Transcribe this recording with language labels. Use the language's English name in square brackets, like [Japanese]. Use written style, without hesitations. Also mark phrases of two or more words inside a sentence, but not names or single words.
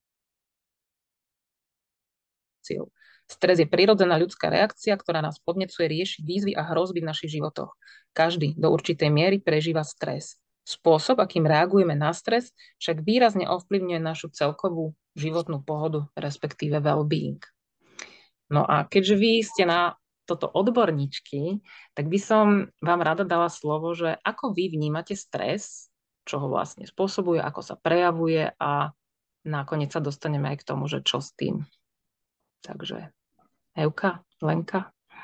[Slovak] Stres je prirodzená ľudská reakcia, ktorá nás podnecuje riešiť výzvy a hrozby v našich životoch. Každý do určitej miery prežíva stres. Spôsob, akým reagujeme na stres, však výrazne ovplyvňuje našu celkovú životnú pohodu, respektíve well-being. No a keďže vy ste na toto odborníčky, tak by som vám rada dala slovo, že ako vy vnímate stres, čo ho vlastne spôsobuje, ako sa prejavuje a nakoniec sa dostaneme aj k tomu, že čo s tým. Takže Evka, Lenka.